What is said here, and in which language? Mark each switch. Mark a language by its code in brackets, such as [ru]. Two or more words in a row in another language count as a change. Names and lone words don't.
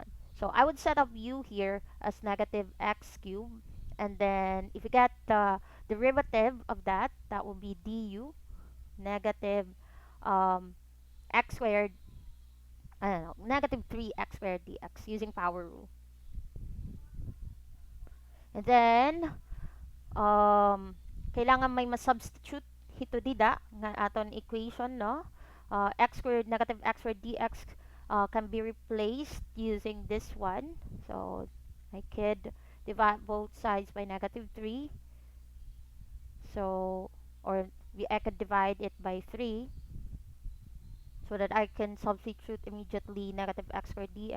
[en] So I would set up u here as negative x cubed, and then if you get the derivative of that, that will be du negative um, x squared, I don't know, negative 3x squared dx using power rule. And then [war] kailangan may ma-substitute hito dida nga aton equation, no? [en] X squared negative x squared dx can be replaced using this one. So I could divide both sides by negative 3. So, I could divide it by 3 so that I can substitute immediately negative x squared dx.